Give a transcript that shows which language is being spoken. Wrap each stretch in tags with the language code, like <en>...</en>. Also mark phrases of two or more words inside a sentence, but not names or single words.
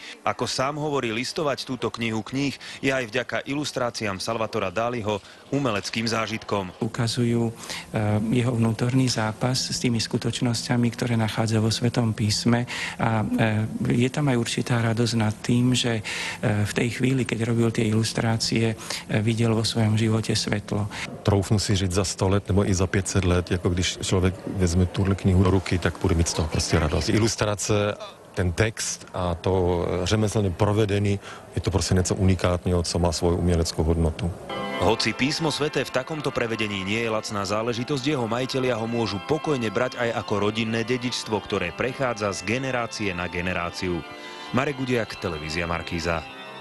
<sk>Ako sám hovorí, listovať túto knihu kníh je aj vďaka ilustráciám Salvatora Dalího umeleckým zážitkom. Ukazujú jeho vnútorný zápas s tými skutočnosťami, ktoré nachádza vo Svetom písme. A je tam aj určitá radosť nad tým, že v tej chvíli, keď robil tie ilustrácie, videl vo svojom živote svetlo.</sk> <cs>Troufnu si říct za 100 let nebo i za 500 let, jako když člověk vezme tuhle knihu do ruky, tak bude mít z toho prostě radost. Ilustrace, ten text a to řemeslně provedený, je to prostě něco unikátního, co má svoju uměleckou hodnotu.</cs> <sk>Hoci písmo sväté v takomto prevedení nie je lacná záležitosť, jeho majitelia ho môžu pokojne brať aj ako rodinné dedičstvo, ktoré prechádza z generácie na generáciu. Marek Gudiak, televízia Markíza.</sk>